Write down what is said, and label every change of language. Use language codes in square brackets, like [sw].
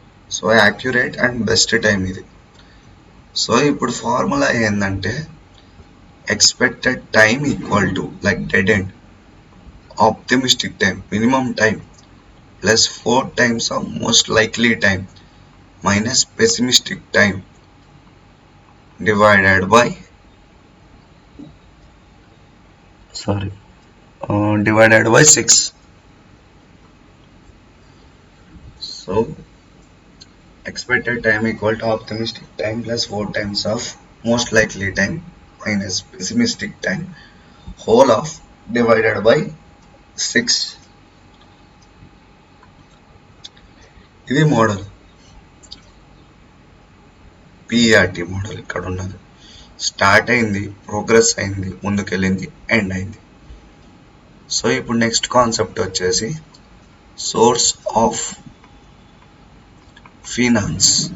[en] So accurate and best time ఇది. [te] So ఇప్పుడు formula ఏంటంటే [en] Expected time equal to like dead end optimistic time minimum time plus 4 times of most likely time minus pessimistic time divided by divided by 6. So expected time equal to optimistic time plus 4 times of most likely time minus pessimistic time whole of divided by 6. [te] ఇది model, PRT model ఇక్కడ ఉన్నది. Start అయింది, progress అయింది, ముందుకెళ్ళింది, end అయింది. [en] So ఇప్పుడు next concept వచ్చేసి source of finance.